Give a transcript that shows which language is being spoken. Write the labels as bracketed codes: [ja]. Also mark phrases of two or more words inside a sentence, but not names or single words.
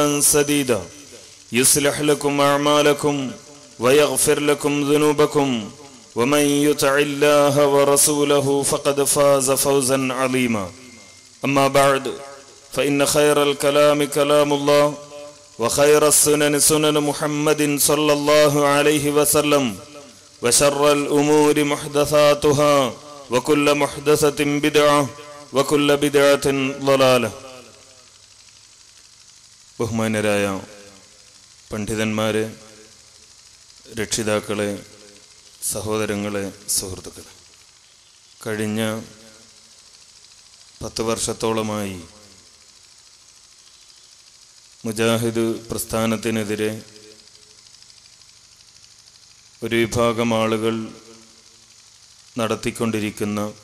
[ar] سديدا يصلح لكم أعمالكم ويغفر لكم ذنوبكم ومن يطع الله ورسوله فقد فاز فوزا عظيما أما بعد فإن خير الكلام كلام الله وخير السنن سنن محمد صلى الله عليه وسلم وشر الأمور محدثاتها وكل محدثة بدعة وكل بدعة ضلالة. [ml] ബഹുമാന്യരായ പണ്ഡിതന്മാരെ, രക്ഷിതാക്കളെ, സഹോദരങ്ങളെ, സുഹൃത്തുക്കളെ, കഴിഞ്ഞ 10 വർഷത്തോളമായി മുജാഹിദ് പ്രസ്ഥാനത്തിനെതിരെ ഒരു വിഭാഗം ആളുകൾ നടത്തിക്കൊണ്ടിരിക്കുന്ന